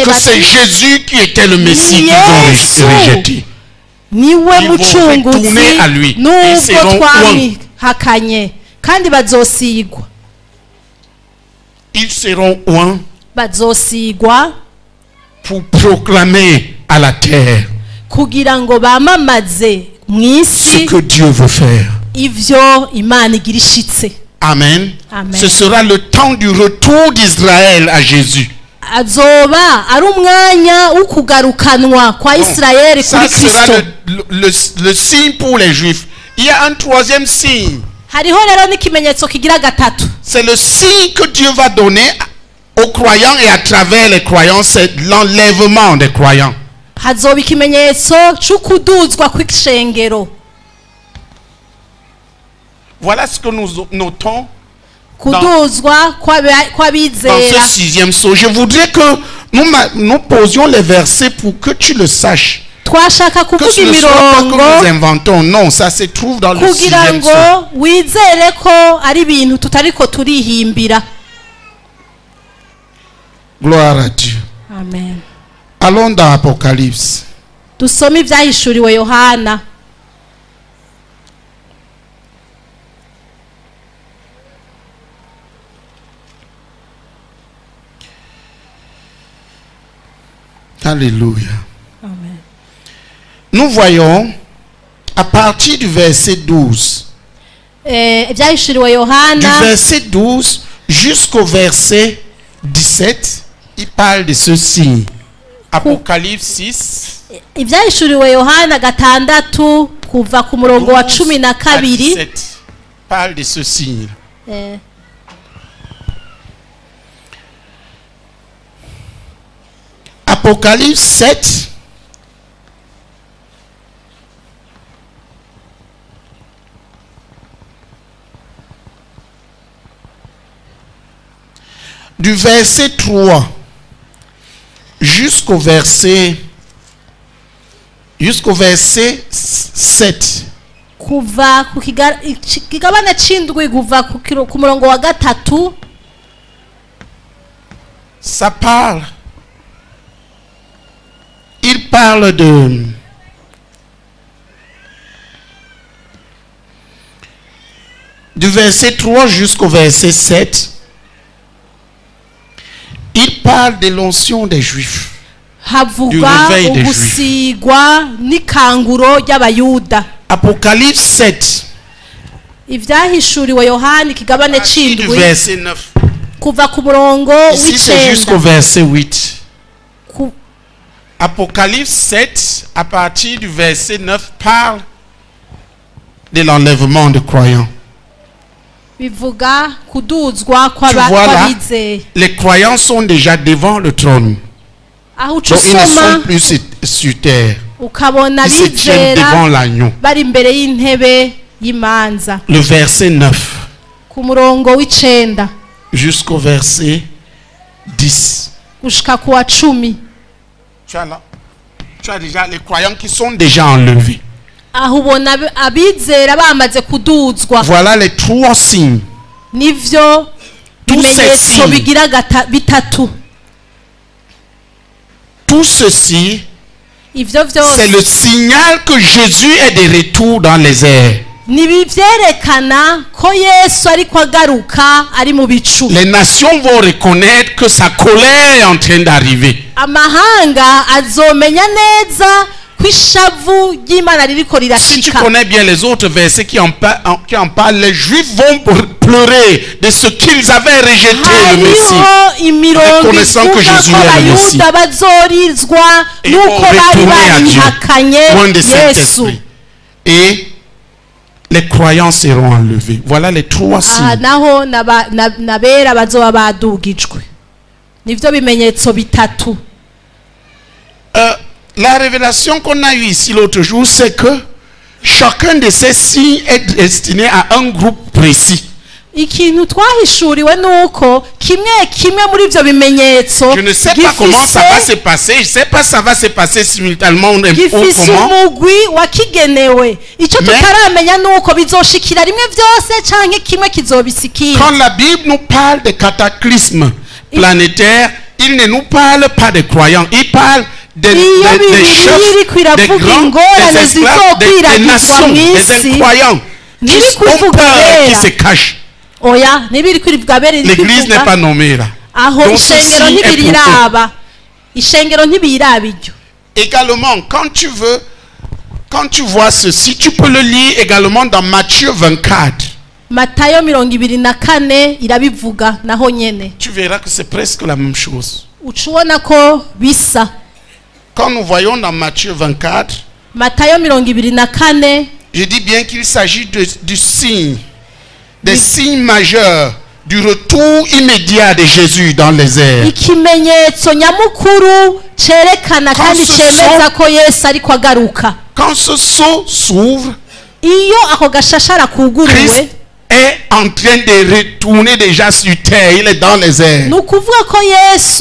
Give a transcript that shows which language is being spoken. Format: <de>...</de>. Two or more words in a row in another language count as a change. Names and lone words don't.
<fr>que c'est</fr> <rn>bati</rn> <fr>Jésus qui était le Messie qu'ils ont Yesu. rejeté.</fr> <rn>niwe</rn> <fr>Ils vont</fr> <rn>mucunguzi</rn> <fr>retourner à lui. Ils</fr> <rn>nubwo</rn> <fr>seront</fr> <rn>twamihakanye kandi bazosigwa</rn> <fr>Ils seront oints</fr> <rn>bazosigwa</rn> <fr>pour proclamer à la terre</fr> <rn>kugira ngo bamamaze</rn> <fr>ce</fr> <rn>mw'isi</rn> <fr>que Dieu veut faire.</fr> <rn>ivyo Imana igira ishitse. Amen. Amen.</rn> <fr>Ce sera le temps du retour d'Israël à Jésus.</fr> <rn>Azoba ari umwanya wo kugarukanwa kwa</rn> <fr>Bon,</fr> <rn>Isirayeli</rn> <fr>ça</fr> <rn>kuri</rn> <fr>sera</fr> <rn>Kristo.</rn> <fr>le signe pour les Juifs. Il y a un troisième signe.</fr> <rn>Hariho rero n'ikimenyetso kigira gatatu.</rn> <fr>C'est le signe que Dieu va donner aux croyants et à travers les croyants, c'est l'enlèvement des croyants.</fr> <rn>Hazoba ikimenyetso c'ukuduzwa kw'ishengero.</rn> <fr>Voilà ce que nous notons</fr> <rn>Kuduzwa</rn> <fr>dans</fr> <rn>kw'abizera.</rn> <fr>ce sixième saut. Je voudrais que nous posions les versets pour que tu le saches.</fr> <rn>Twashaka</rn> <fr>Que</fr> <rn>kuvuga</rn> <fr>ce ne soit pas que nous</fr> <rn>imirongo</rn> <fr>inventons. Non, ça se trouve dans le</fr> <rn>kugira</rn> <fr>sixième</fr> <rn>ngo</rn> <fr>saut.</fr> <rn>wizere ko ari ibintu tutariko turihimbira.</rn> <fr>Gloire à Dieu. Amen. Allons dans Apocalypse.</fr> <rn>Dusome ivyahishuriwe Yohana.</rn> <fr>Alléluia. Amen. Nous voyons à partir du verset 12.</fr> <rn>Ivyahishuriwe</rn> <fr>Du</fr> <rn>Yohana</rn> <fr>verset 12 jusqu'au verset 17, il parle de ce signe. Apocalypse 6,</fr> <rn>ivyahishuriwe Yohana gatandatu kuva ku murongo wa 12 12</rn> <fr>à 17 parle de ce signe. Apocalypse 7, du verset 3 jusqu'au verset 7.</fr> <rn>kuva ku kigabane c'indwi kuva ku murongo wa 3</rn> <fr>Ça parle. Il parle du verset 3 jusqu'au verset 7. Il parle de l'onction des Juifs.</fr> <rn>havuga</rn> <fr>réveil des</fr> <rn>ugusigwa n'ikanguro ry'abayuda.</rn> <fr>Apocalypse 7,</fr> <rn>ivyahishuriwe Yohani kigabane</rn> <fr>du</fr> <rn>c'indwi</rn> <fr>verset 9.</fr> <rn>kuva ku murongo</rn> <fr>Ici, c'est jusqu'au</fr> <rn>w'icenda</rn> <fr>verset 8.</fr> <rn>Ku-</rn> <fr>Apocalypse 7, à partir du verset 9, parle de l'enlèvement des croyants.</fr> <rn>bivuga kuduzwa</rn> <fr>Tu vois là,</fr> <rn>kw'abizeye.</rn> <fr>les croyants sont déjà devant le trône.</fr> <rn>Aho uca</rn> <fr>Donc ils ne sont</fr> <rn>usoma</rn> <fr>plus sur terre.</fr> <rn>ukabona</rn> <fr>Ils se tiennent devant</fr> <rn>abizera</rn> <fr>l'agneau.</fr> <rn>bari imbere y'intebe y'imanza.</rn> <fr>Le verset 9</fr> <rn>Ku murongo w'icenda</rn> <fr>jusqu'au verset 10.</fr> <rn>gushika ku wa 10</rn> <fr>Tu as là, tu as déjà les croyants qui sont déjà enlevés.</fr> <rn>aho ubona abizera bamaze kuduzwa.</rn> <fr>Voilà les trois signes.</fr> <rn>Nivyo</rn> <fr>Tous ces</fr> <rn>bimenyetso</rn> <fr>signes.</fr> <rn>bigira bitatu.</rn> <fr>Tout ceci,</fr> <rn>Ivyo</rn> <fr>c'est le</fr> <rn>vyose</rn> <fr>signal que Jésus est de retour dans les airs.</fr> <rn>nibivyerekana ko Yesu ariko agaruka ari mu bicu.</rn> <fr>Les nations vont reconnaître que sa colère est en train d'arriver.</fr> <rn>Amahanga azomenya neza ko ishavu ry'Imana ririko</rn> <fr>Si tu</fr> <rn>rirashika.</rn> <fr>connais bien les autres versets qui en parlent, les Juifs vont pleurer de ce qu'ils avaient rejeté le Messie.</fr> <rn>Hariho imirongo</rn> <fr>Reconnaissant que</fr> <rn>ivuga</rn> <fr>Jésus</fr> <rn>ko</rn> <fr>est le Messie.</fr> <rn>abayuda bazorizwa</rn> <fr>Et</fr> <rn>nuko</rn> <fr>vont</fr> <rn>bari</rn> <fr>retourner à Dieu,</fr> <rn>barihakanye</rn> <fr>loin de</fr> <rn>Yesu.</rn> <fr>Saint-Esprit. Et les croyants seront enlevés. Voilà les trois</fr> <rn>Aha</rn> <fr>signes.</fr> <rn>naho nabera bazoba badugijwe. Nivyo bimenyetso bitatu.</rn> <fr>La révélation qu'on a eue ici l'autre jour, c'est que chacun de ces signes est destiné à un groupe précis.</fr> <rn>Ikintu twahishuriwe nuko kimwe muri ivyo bimenyetso</rn> <fr>Je ne sais pas comment ça va se passer. Je ne sais pas si ça va se passer simultanément ou</fr> <rn>gifise</rn> <fr>comment.</fr> <rn>umugwi wakigenewe. Ico</rn> <fr>Mais-</fr> <rn>tutaramenya nuko bizoshikira rimwe vyose canke kimwe kizobisikira.</rn> <fr>Quand la Bible nous parle de cataclysmes planétaires, il ne nous parle pas des croyants. Il parle des chefs, des grands, des esclaves, des nations, des incroyants qui ont peur et qui se cachent.</fr> <rn>Oya nibiri kwirivuga bere</rn> <fr>L'église n'est pas nommée là.</fr> <rn>aho</rn> <fr>Donc</fr> <rn>ishengero</rn> <fr>ceci est pour eux.</fr> <rn>ntibiriraba. Ishengero ntibiraba iryo.</rn> <fr>Également, quand tu vois ceci, tu peux le lire également dans Matthieu 24.</fr> <rn>Matayo 24 irabivuga naho nyene.</rn> <fr>Tu verras que c'est presque la même chose.</fr> <rn>Ucubona ko bisa.</rn> <fr>Quand nous voyons dans Matthieu 24,</fr> <rn>Matayo 24</rn> <fr>je dis bien qu'il s'agit du signe, des signes majeurs du retour immédiat de Jésus dans les airs.</fr> <rn>ikimenyetso nyamukuru cerekana kandi</rn> <fr>ce</fr> <rn>cemeza ko Yesu ariko agaruka.</rn> <fr>Quand ce sceau s'ouvre,</fr> <rn>Iyo ako gashashara kuguruwe</rn> <fr>Christ est en train de retourner déjà sur terre. Il est dans les airs.</fr> <rn>nukuvuga ko Yesu</rn>